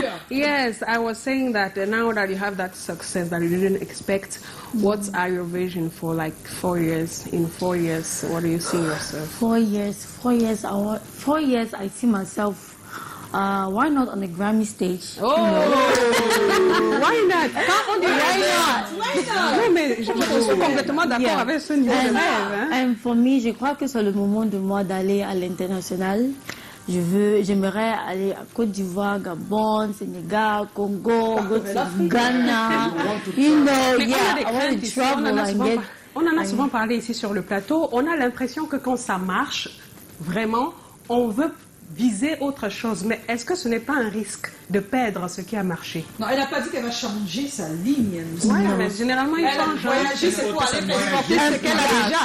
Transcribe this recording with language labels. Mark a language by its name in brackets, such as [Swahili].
[English] Yes, I was saying that now that you have that success that you didn't expect, what are your vision for like 4 years? In 4 years, what do you see yourself? 4 years. 4 years, I see myself. Why not on the Grammy stage? Oh, why not? [French] Non, mais je suis complètement d'accord avec ce niveau de rêve. [English] And for me, [French] je crois que c'est le moment de moi d'aller à l'international. J'aimerais aller à Côte d'Ivoire, Gabon, Sénégal, Congo, [English] go to Ghana. You know, yeah, I want to travel and get. [French] On en a souvent parlé ici sur le plateau. On a l'impression que quand ça marche, vraiment, on veut viser autre chose. Mais est-ce que ce n'est pas un risque de perdre ce qui a marché? Non, elle n'a pas dit qu'elle va changer sa ligne. Oui, mais généralement, ils Elle a changent. voyagé, c'est pour aller transporter ce qu'elle a déjà.